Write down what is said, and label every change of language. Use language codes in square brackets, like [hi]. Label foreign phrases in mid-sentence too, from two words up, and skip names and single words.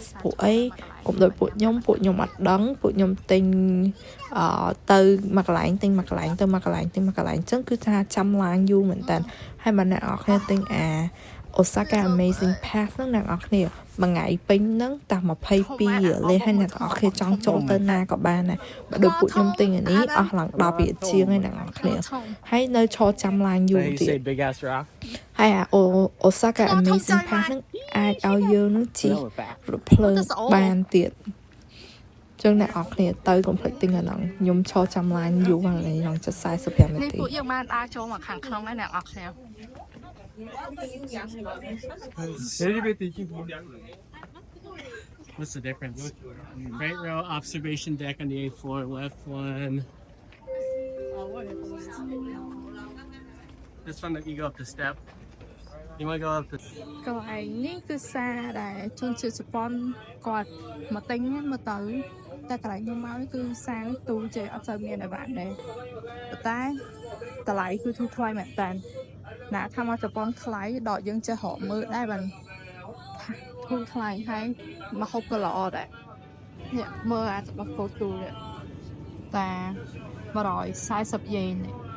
[km] ពួកអីកុំដូចពួកខ្ញុំអត់ដឹងពួកខ្ញុំទិញទៅមួយកន្លែងទិញមួយកន្លែងទៅមួយកន្លែងទិញមួយកន្លែងអញ្ចឹងគឺថាចាំឡានយូរមែនតើហើយបើអ្នកនរគ្នាទិញ Osaka Amazing Pass ហ្នឹងអ្នកនរគ្នាមួយថ្ងៃពេញហ្នឹងតែ22រៀលហើយអ្នកនរគ្នាចង់ចូលទៅណាក៏បានដែរបើដូចពួកខ្ញុំទិញអានេះអស់ឡើង10រៀលជាងហើយអ្នកនរគ្នាហើយនៅឈរចាំឡានយូរទៀត [en] Big ass rock. [km] ហើយ Osaka Amazing Pass ហ្នឹងអាចឲ្យយើងនឹងជិះរថភ្លើងបានទៀតចឹងអ្នកនរគ្នាទៅកុំភ្លេចទិញអាហ្នឹងខ្ញុំឈរចាំឡានយូរហើយខ្ញុំចុច45នាទី នេះពួកយើងបានដើរចូលមកខាងក្នុងហើយអ្នកនរគ្នា [en] What's the difference? Right row observation deck on the 8th floor, left one. This one that you go up the step. You want to go up the [km] កន្លែងនេះគឺសារដែលជនជាតិជប៉ុនគាត់មកទិញមកទៅតែកន្លែងខ្ញុំមកនេះគឺសារទូជាអត់សូវមានអីបានដែរតែតម្លៃគឺធូរថ្លៃមែនតើណាថាមកជប៉ុនថ្លៃដកយើងចេះរកមើលដែរបានធូរថ្លៃហើយមកហូបក៏ល្អដែរនេះមើលអារបស់កូទូនេះតែ140យេននេះ